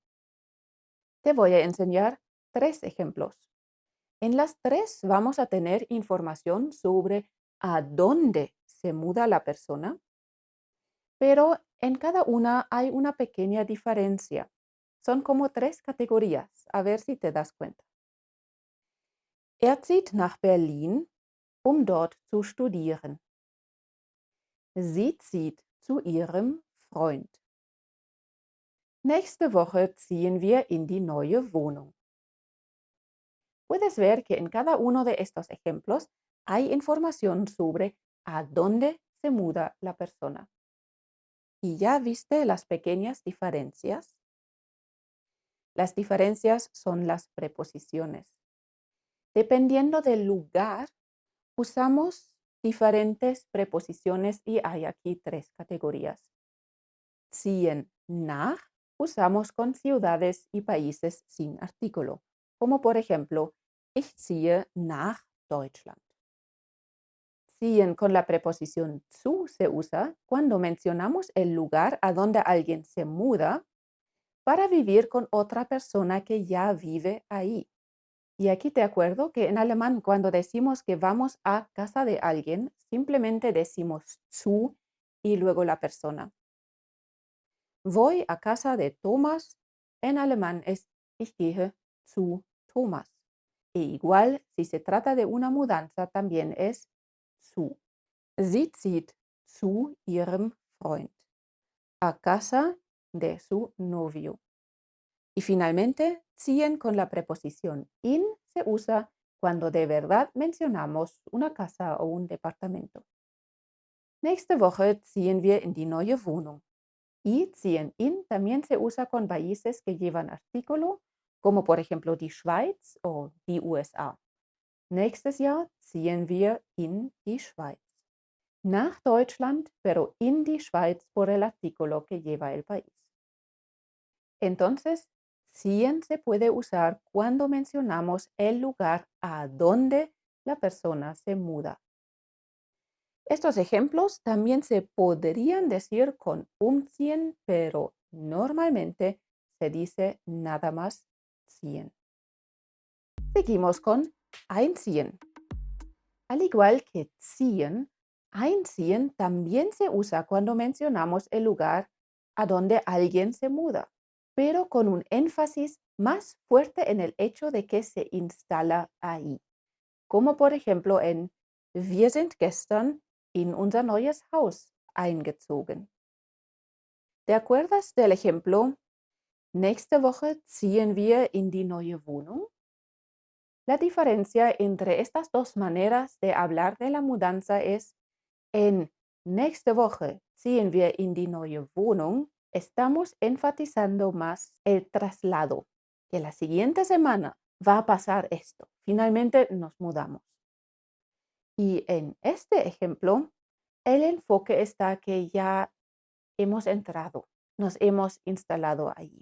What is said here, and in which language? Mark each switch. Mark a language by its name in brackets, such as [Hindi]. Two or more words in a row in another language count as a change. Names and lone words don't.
[Spanish] Te voy a enseñar tres ejemplos. En las tres vamos a tener información sobre a dónde se muda la persona, pero en cada una hay una pequeña diferencia. Son como tres categorías, a ver si te das cuenta. [German] Er zieht nach Berlin, um dort zu studieren. Sie zieht zu ihrem Freund. Nächste Woche ziehen wir in die neue Wohnung. [Spanish] Puedes ver que en cada uno de estos ejemplos hay información sobre a dónde se muda la persona. ¿Y ya viste las pequeñas diferencias? Las diferencias son las preposiciones. Dependiendo del lugar, usamos diferentes preposiciones y hay aquí tres categorías. [German] Ziehen nach [Spanish] usamos con ciudades y países sin artículo, como por ejemplo, [German] ich ziehe nach Deutschland. [Spanish] Ziehen con la preposición zu se usa cuando mencionamos el lugar a donde alguien se muda para vivir con otra persona que ya vive ahí. Y aquí te acuerdo que en alemán cuando decimos que vamos a casa de alguien, simplemente decimos zu y luego la persona. Voy a casa de Thomas, en alemán es [German] ich gehe zu Thomas. [Spanish] E igual, si se trata de una mudanza, también es zu. [German] Sie zieht zu ihrem Freund, [Spanish] a casa de su novio. Y finalmente, ziehen con la preposición in se usa cuando de verdad mencionamos una casa o un departamento. [German] Nächste Woche ziehen wir in die neue Wohnung. [Spanish] Y [German] ziehen in [Spanish] también se usa con países que llevan artículo, como por ejemplo [German] die Schweiz [Spanish] o [German] die USA. Nächstes Jahr ziehen wir in die Schweiz. Nach Deutschland, [Spanish] pero [German] in die Schweiz [Spanish] por el artículo que lleva el país. Entonces, ziehen se puede usar cuando mencionamos el lugar a donde la persona se muda. Estos ejemplos también se podrían decir con umziehen, pero normalmente se dice nada más ziehen. Seguimos con einziehen. Al igual que ziehen, einziehen también se usa cuando mencionamos el lugar a donde alguien se muda, pero con un énfasis más fuerte en el hecho de que se instala ahí, como por ejemplo en [German] Wir sind gestern in unser neues Haus eingezogen. [Spanish] ¿Te acuerdas del ejemplo? [German] Nächste Woche ziehen wir in die neue Wohnung. [Spanish] La diferencia entre estas dos maneras de hablar de la mudanza es en [German] nächste Woche ziehen wir in die neue Wohnung. [Spanish] Estamos enfatizando más el traslado, que la siguiente semana va a pasar esto. Finalmente nos mudamos. Y en este ejemplo, el enfoque está que ya hemos entrado, nos hemos instalado allí.